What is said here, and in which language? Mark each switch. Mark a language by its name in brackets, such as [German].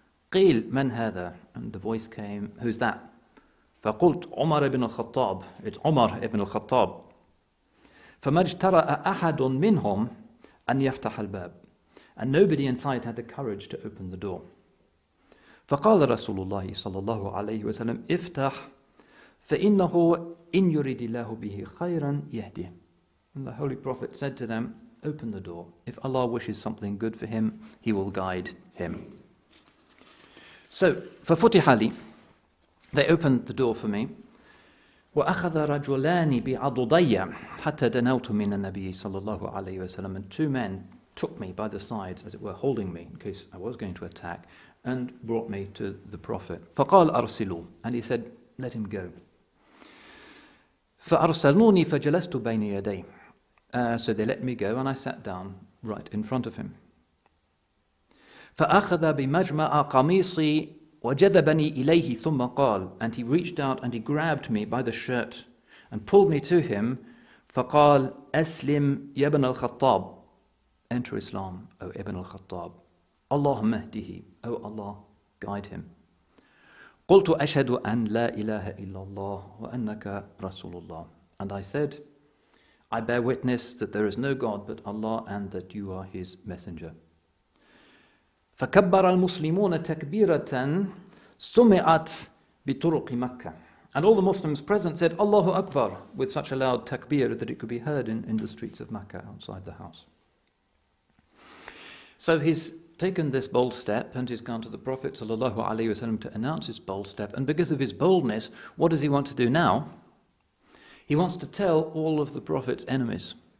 [Arabic] قِيل مَنْ هَذَا? [English] And the voice came, who's that? [Arabic] فَقُلْتُ عُمَرَ [English] ibn al-Khattab. It's Umar ibn al-Khattab. [Arabic] فَمَا اجْتَرَأَ أَحَدٌ مِّنْهُمْ أَنْ يَفْتَحَ الْبَابِ. [English] And nobody inside had the courage to open the door. [Arabic] فقال رسول الله صلى الله عليه وسلم افتح فإنه إن يريد الله به خيرا يهديه. [English] And the Holy Prophet said to them, open the door. If Allah wishes something good for him, He will guide him. [Arabic] So, ففتح لي. [English] They opened the door for me. [Arabic] وأخذ رجلان بعضدي حتى دنوت من النبي صلى الله عليه وسلم. [English] And two men took me by the sides, as it were, holding me in case I was going to attack, and brought me to the Prophet. [Arabic] فقال أرسلوا. [English] And he said, let him go. [Arabic] فأرسلوني فجلست بين يديه. [English] So they let me go, and I sat down right in front of him. [Arabic] فأخذ بمجمع قميصي وجذبني إليه ثم قال. [English] And he reached out and he grabbed me by the shirt and pulled me to him. [Arabic] فقال أسلم يا ابن الخطاب. [English] Enter Islam, O Ibn al-Khattab. [Arabic] Allahumma hdihi, [English] O Allah, guide him. [Arabic] قلت أشهد أن لا إله إلا الله وأنك رسول الله. [English] And I said, I bear witness that there is no God but Allah and that you are His messenger. [Arabic] فكبر المسلمون تكبيرة سمعت بطرق مكة. [English] And all the Muslims present said, Allahu Akbar, with such a loud takbir that it could be heard in the streets of Makkah outside the house. So he's taken this bold step and he's gone to the Prophet ﷺ to announce his bold step. And because of his boldness, what does he want to do now? He wants to tell all of the Prophet's enemies.